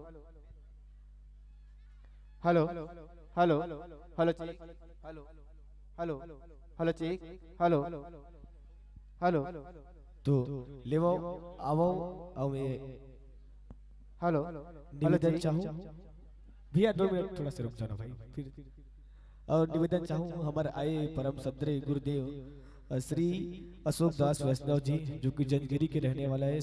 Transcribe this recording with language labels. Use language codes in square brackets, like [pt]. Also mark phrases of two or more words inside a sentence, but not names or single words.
[en] hello hello hello check hello hello hello check hello hello [hi] तो लेवो आवो और [en] हेलो [hi] निवेदन चाहूँ भैया 2 मिनट थोड़ा सा रुक जाना भाई फिर। और निवेदन चाहूँ हमारे आए परम सद्रे गुरुदेव श्री अशोक दास वैष्णव जी जो कि जंजगिरी के रहने वाला है।